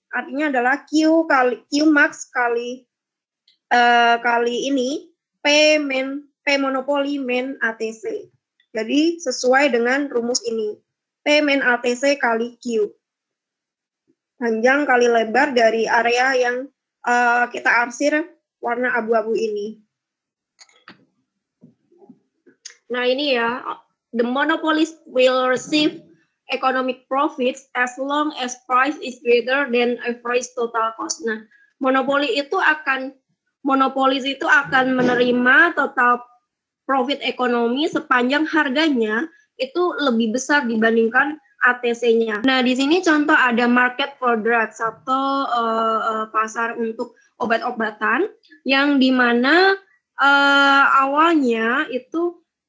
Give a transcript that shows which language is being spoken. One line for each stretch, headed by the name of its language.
Indonesian: Artinya adalah Q max kali ini P monopoli min ATC. Jadi sesuai dengan rumus ini. P min ATC kali Q. Panjang kali lebar dari area yang kita arsir warna abu-abu ini. Nah, ini ya,
English: the monopolist will receive economic profits as long as price is greater than average total cost.
Indonesian: Nah, monopolis itu akan menerima total profit ekonomi sepanjang harganya itu lebih besar dibandingkan ATC-nya. Nah, di sini contoh ada
English: market for drugs
Indonesian: atau pasar untuk obat-obatan yang dimana awalnya itu